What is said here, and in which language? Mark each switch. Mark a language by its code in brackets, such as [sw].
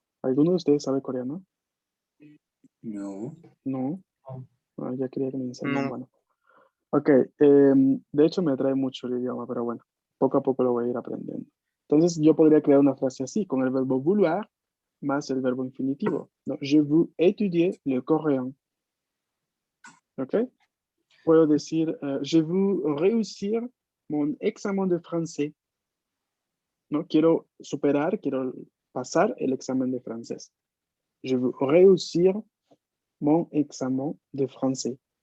[es] ¿Alguno de ustedes sabe coreano? No. No. Ya quería que me enseñaran. No. Bueno. Ok, de hecho me atrae mucho el idioma, pero bueno, poco a poco lo voy a ir aprendiendo. Entonces yo podría crear una frase así, con el verbo vouloir más el verbo infinitivo, ¿no? [fr] Je veux étudier le coréen. ¿Ok? [es] Puedo decir, [fr] je veux réussir mon examen de français. [es] ¿No? Quiero pasar el examen de francés. [fr] Je veux réussir mon examen de français.